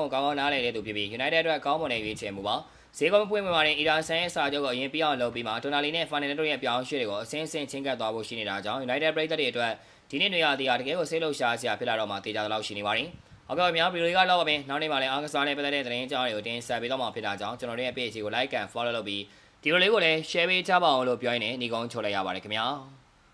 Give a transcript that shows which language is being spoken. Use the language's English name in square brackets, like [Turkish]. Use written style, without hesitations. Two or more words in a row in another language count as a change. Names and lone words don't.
[Burmese] ကိုကောင်းကောင်းနားလည်တဲ့သူဖြစ်ပြီး United အတွက်ကောင်းမွန်တဲ့ရွေးချယ်မှုပါ။ဈေးကွက်ပွင့်မှာတဲ့ Ederson ရဲ့စာချုပ်ကိုအရင်ပြအောင်လုပ်ပြီးမှတိုနာလီနဲ့ Fernandes တို့ရဲ့ပြောင်းရွှေ့တွေကိုအစင်းစင်းချင်းကပ်သွားဖို့ရှိနေတာကြောင့် United ပရိသတ်တွေအတွက်ဒီနေ့နေရာတကယ်ကိုစိတ်လှုပ်ရှားစရာဖြစ်လာတော့မှတေချာတော့ရှိနေပါတယ်။ဟုတ်ကဲ့များဗီဒီယိုကတော့ပါပဲနောက်နေ့မှလည်းအားကစားနဲ့ပတ်သက်တဲ့သတင်းအကြောင်းတွေကိုတင်ဆက်ပေးတော့မှာဖြစ်တာကြောင့်ကျွန်တော်တို့ရဲ့ page ကို [English] like and follow [Burmese] လုပ်ပြီးဒီလိုလေးကိုလည်း share ပေးကြပါအောင်လို့ပြောရင်းနဲ့ညီကုန်းချိုလိုက်ရပါတယ်ခင်ဗျာ။